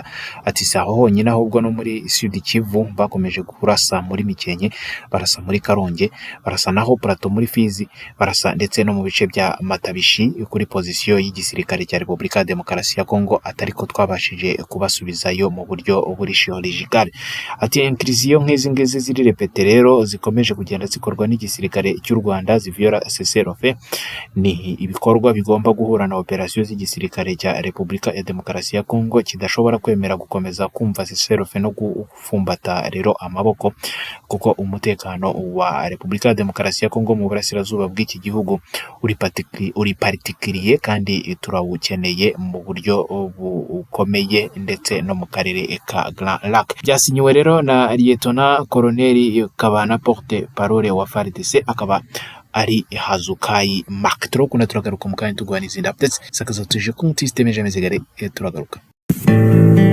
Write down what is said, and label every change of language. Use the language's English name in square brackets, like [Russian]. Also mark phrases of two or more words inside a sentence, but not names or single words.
[Kinyarwanda] Ati saho honyine ahubwo no muri Sud Kivu bakomeje kurasa muri Mikenke, barasa muri Karonge, barasa naho Plateau muri Fizi, barasa ndetse no mu bice bya Matabishi kuri pozisiyo y'igisirikare cya Repubulika ya Demokarasi ya Kongo, atariko twabashije kubasubizayo mu buryo buri chirurgical. Ati intrusion nk'izi ngizi ziri repete rero zikomeje kugenda zikorwa n'igisirikare cy'u Rwanda ziviola cessez-le-feu, ni ibikorwa bigomba guhura na operation z'igisirikare cya Repubulika ya Demokarasi ya Kongo kidashobora kwemera gukomeza kumva cessez-le-feu no gufumbata rero amaboko, kuko umutekano wa Repubulika ya Demokarasi ya Kongo mu burasirazuba bw'iki gihugu uri particulier kandi turawukeneye mu buryo bukomeye ndetse no mu karere ka Grand Lac. Byasinyiwe rero na Lieutenant Colonel Kabana [French] porte parole [Kinyarwanda] wa FARDC, akaba ari Hazukai Mark. Turagaruka mu kanya tugwana izindi updates sakaza tuje ku systeme jamais turagaruka.